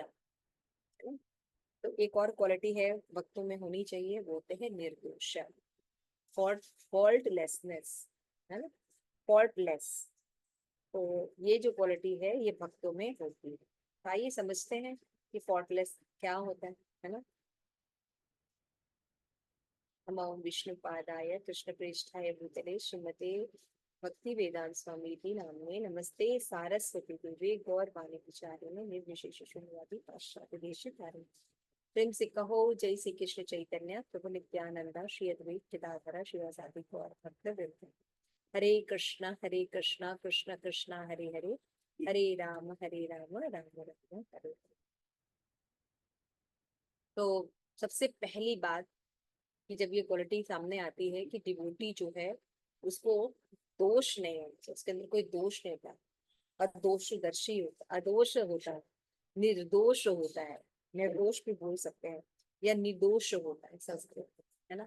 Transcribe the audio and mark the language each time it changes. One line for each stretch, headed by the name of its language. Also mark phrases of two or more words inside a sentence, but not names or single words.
Hindi: तो एक और क्वालिटी है भक्तों में होनी चाहिए, वो होते हैं निर्दोष, फॉल्टलेसनेस, है ना, फॉल्टलेस। तो ये जो क्वालिटी है ये भक्तों में होती है। तो आइए समझते हैं कि फॉल्टलेस क्या होता है ना।
Sanskrit: नमो विष्णु पादाय कृष्ण प्रेष्ठाय भूतले श्रीमते भक्ति वेदांत स्वामी जी नामने नमस्ते सारस्वती देवी गौर वाणी विचारिणे निर्विशेष शून्यवादी पाश्चात्य देश तारिणे।
Hindi: प्रेम से कहो
Sanskrit: जय श्री कृष्ण चैतन्य प्रभु नित्यानंदा श्री अद्वैत गदाधर शिवासादि गौर भक्तवृंद। हरे कृष्णा कृष्ण कृष्णा हरे हरे, हरे राम राम राम हरे हरे।
Hindi: तो सबसे पहली बात कि जब ये क्वालिटी सामने आती है कि डिवोटी जो है उसको दोष नहीं होता, उसके अंदर कोई दोष नहीं होता, अदोषदर्शी होता, अदोष होता है, निर्दोष होता है, निर्दोष भी बोल सकते हैं, या निर्दोष होता है संस्कृत में, है ना।